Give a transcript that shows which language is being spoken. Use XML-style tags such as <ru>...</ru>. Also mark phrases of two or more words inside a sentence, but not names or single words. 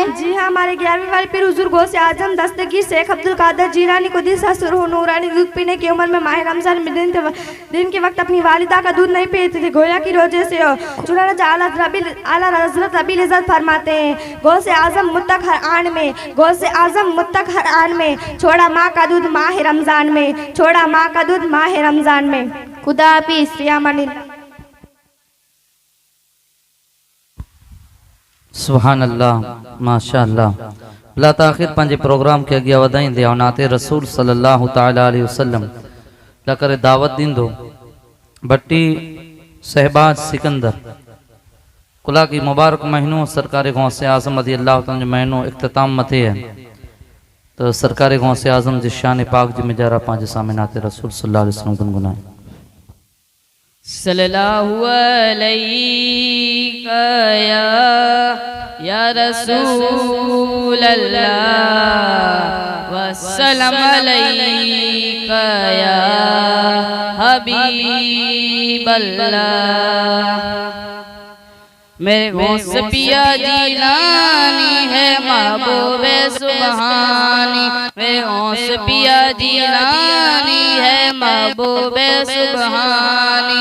<ur>جی ہاں، ہمارے 11ویں والے پیر حضور غوثِ اعظم دستگیر شیخ عبدالقادر جیلانی قدس سرہ نورانی دودھ پینے کی عمر میں ماہ رمضان میں دن کے وقت اپنی والدہ کا دودھ نہیں پیتے تھے، گویا کی روزے سے ہو. چنانچہ اعلیٰ حضرت ربی عزت فرماتے ہیں، غوثِ اعظم متق ہر آن میں چھوڑا ماں کا دودھ ماہ رمضان میں، چھوڑا ماں کا دودھ ماہ رمضان میں. خدا حافظ.</ur> <ar>سبحان الله، ما شاء الله.</ar> <sd>बिला ताखिर पंहिंजे प्रोग्राम खे अॻियां वधाईंदे ऐं नाते रसूल</sd> <ar>صلى الله تعالى عليه وسلم</ar> <sd>लाइ करे दावत ॾींदो भट्टी शहबाज सिकंदर कुला की मुबारक महीनों सरकारी गौसे आज़म</sd> <ar>رضي الله تعالى</ar> <sd>जो महीनो इख्तिताम मथे है, तो सरकारी गौसे आज़म जी शान पाक जी मिजारा पंहिंजे सामने नाते रसूल</sd> <ar>صلى الله عليه وسلم</ar> <sd>गुनगुनाए।</sd> <ar>صلى الله عليك يا رسول الله والسلام عليك يا حبيب الله.</ar> <ur>میرے غوث پیا جیلانی ہے محبوبِ سبحانی، میرے غوث پیا جیلانی ہے محبوبِ سبحانی.</ur>